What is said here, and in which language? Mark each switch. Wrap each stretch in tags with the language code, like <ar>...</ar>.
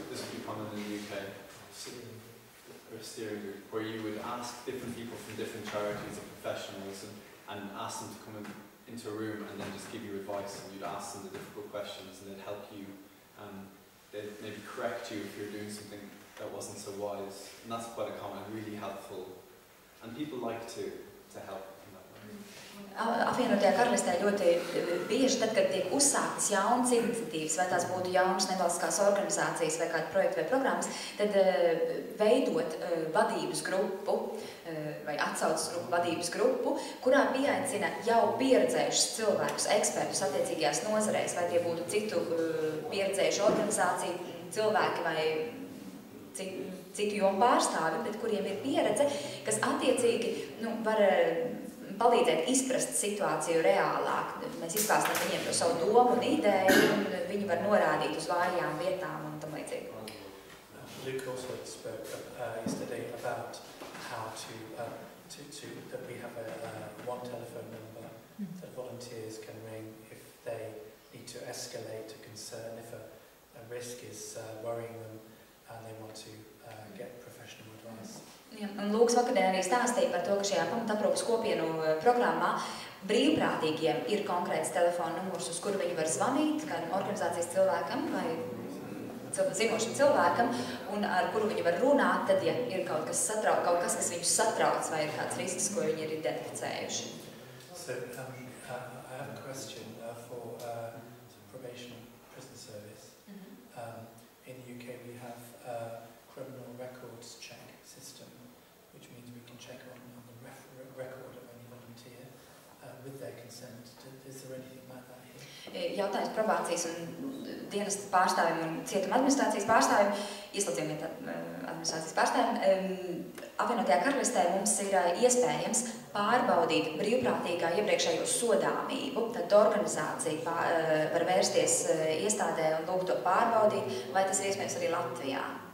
<en>This would be common in the UK, or a steering group, where you would ask different people from different charities or professionals and ask them to come into a room and then just give you advice, and you'd ask them the difficult questions and they'd help you, they'd maybe correct you if you're doing something that wasn't so wise. And that's quite a common, really helpful, and people like to help.</en> <lv>Apvienotajā karalistē ļoti bieži, tad, kad tiek uzsāktas jaunas iniciatīvas, vai tās būtu jaunas nevalstiskās organizācijas vai kāda projekta vai programmas, tad veidot vadības grupu vai atsauces grupu, vadības grupu, kurā pieaicina jau pieredzējušus cilvēkus, ekspertus attiecīgajās nozarēs, vai tie būtu citu pieredzējušu organizāciju cilvēki vai citu citu jomu pārstāvi, bet kuriem ir pieredze, kas attiecīgi var palīdzēt izprast situāciju reālāk. Mēs izklāstam viņiem to savu domu un ideju, un viņi var norādīt uz vājām vietām un tam līdzīgi.</lv> <en>Luke also spoke yesterday about how that we have one telephone number that volunteers can ring if they need to escalate a concern, if a risk is worrying them and they want to get professional advice.</en> <lv>Un Lūks vakardien arī stāstīja par to, ka šajā pamataprūpas kopienu programmā brīvprātīgiem ir konkrēts telefona numurs, uz kuru viņi var zvanīt kādam organizācijas cilvēkam vai zinošam cilvēkam, un ar kuru viņi var runāt, tad, ja ir kaut kas, kas viņus satrauc vai ir kāds risks, ko viņi ir identificējuši.</lv> <en>So, I have a question for probation prison service. In the UK we have a criminal records check system, which means we can check on the record of any volunteer with their consent. Is there anything like that here?</en> <lv>Jautājums probācijas un dienas pārstāvjiem un cietuma administrācijas pārstāvjiem, ieslodzījumu administrācijas pārstāvjiem. Apvienotajā karalistē mums ir iespējams pārbaudīt brīvprātīgā iepriekšējo sodāmību. Tad organizācija var vērsties iestādē un lūgt to pārbaudīt, vai tas ir iespējams arī Latvijā.</lv>